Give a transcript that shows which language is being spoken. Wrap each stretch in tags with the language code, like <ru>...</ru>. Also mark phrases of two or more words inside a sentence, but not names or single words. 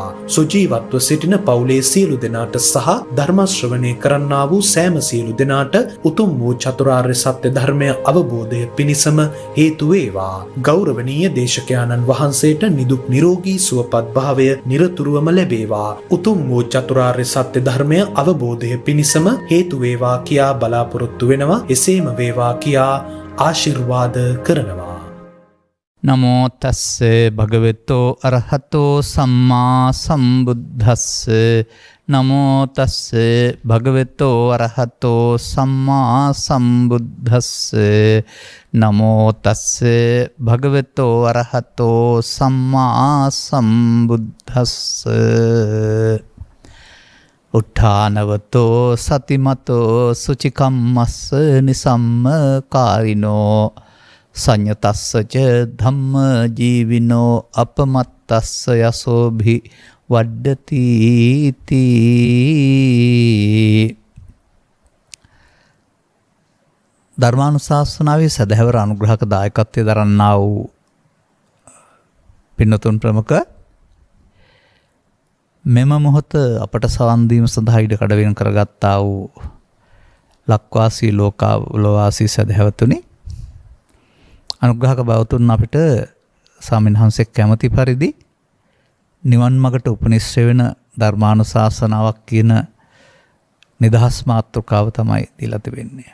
<si>සුජීවත්ව සිටින පවුලේ සියලු දෙනාට සහ ධර්ම ශ්‍රවණය කරන්නා වූ සෑම සියලු දෙනාට උතුම් වූ චතුරාර්ය සත්‍ය ධර්මය අවබෝධය පිණිසම හේතු වේවා. ගෞරවනීය දේශකයාණන් වහන්සේට නිදුක් නිරෝගී සුවපත් භාවය නිරතුරුවම ලැබේවා. උතුම් වූ චතුරාර්ය සත්‍ය ධර්මය අවබෝධය පිණිසම හේතු වේවා කියා බලාපොරොත්තු වෙනවා. එසේම වේවා කියා ආශිර්වාද කරනවා.</si> <pi>නමෝ තස්ස භගවතෝ අරහතෝ සම්මා සම්බුද්දස්ස නමෝ තස්ස භගවතෝ අරහතෝ සම්මා සම්බුද්දස්ස නමෝ තස්ස භගවතෝ අරහතෝ සම්මා සම්බුද්දස්ස උත්ථානවතෝ සතිමතෝ සුචිකම්මස්ස නිසම්ම කාරිනෝ සංයතස්සච ධම්ම ජීවිනෝ අපමත්තස්ස යසෝභි වඩ්ඩති තී.</pi> <si>ධර්මානුශාසනාවේ සදහැවර අනුග්‍රහක දායකත්වයේ දරන්නා වූ පින්නතුන් ප්‍රමුඛ මෙම මොහොත අපට සවන් දීම සඳහා ඉඩ කඩ වෙන කරගත්තා වූ ලක්වාසී ලෝකාවාසී සදහැවතුනි, අනුග්‍රහක බවතුන් අපිට සාමින්හන්සෙක් කැමති පරිදි නිවන් මගට උපනිශ්‍රය වෙන ධර්මානුශාසනාවක් කියන නිදහස් මාතෘකාව තමයි දීලා තිබෙන්නේ.</si>